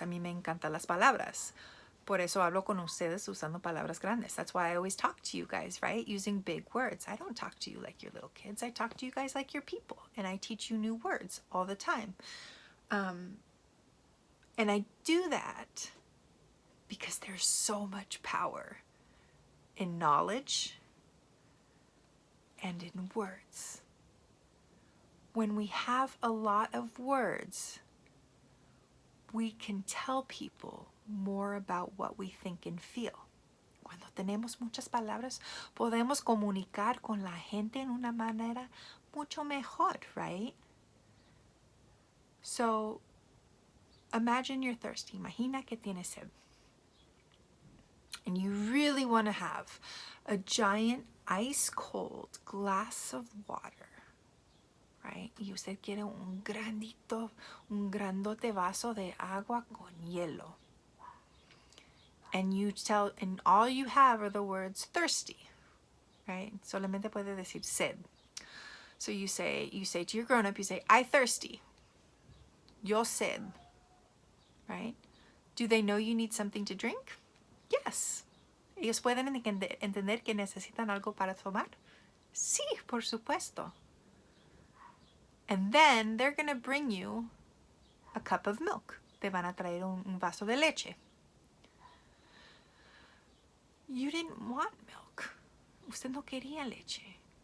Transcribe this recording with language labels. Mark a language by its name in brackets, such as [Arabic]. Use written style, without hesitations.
[Spanish] A mí me encantan las palabras. Por eso hablo con ustedes usando palabras grandes. [English] That's why I always talk to you guys, right? Using big words. I don't talk to you like your little kids. I talk to you guys like your people. And I teach you new words all the time. And I do that because there's so much power in knowledge and in words. When we have a lot of words, we can tell people more about what we think and feel. [Spanish] Cuando tenemos muchas palabras, podemos comunicar con la gente en una manera mucho mejor, right? [English] So, imagine you're thirsty. [Spanish] Imagina que tienes sed. [English] And you really want to have a giant ice cold glass of water, right? [Spanish] Y usted quiere un grandote vaso de agua con hielo. [English] And all you have are the words thirsty, right? [Spanish] Solamente puede decir sed. [English] So you say to your grown-up, you say, I thirsty. [Spanish] Yo sed, [English] right? Do they know you need something to drink? Yes. [Spanish] ¿Ellos pueden entender que necesitan algo para tomar? Sí, por supuesto. [English] And then they're going to bring you a cup of milk. [Spanish] Te van a traer un vaso de leche. [English] You didn't want milk. [Spanish] Usted no quería leche.